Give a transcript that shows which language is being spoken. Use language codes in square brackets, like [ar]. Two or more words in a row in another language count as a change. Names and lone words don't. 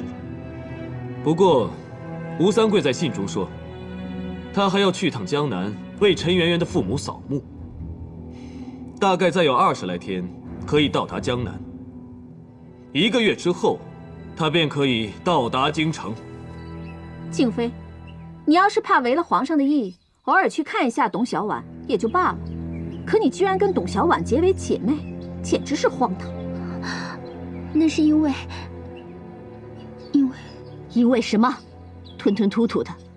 [zh] 不過，吳三桂在信中說，他還要去趟江南，為陳圓圓的父母掃墓。大概再有20來天，可以到達江南。1個月之後，他便可以到達京城。靜妃，你要是怕違了皇上的意，偶爾去看一下董小宛也就罷了。可你居然跟董小宛結為姐妹，簡直是荒唐。那是因為因為什麼？吞吞吐吐的。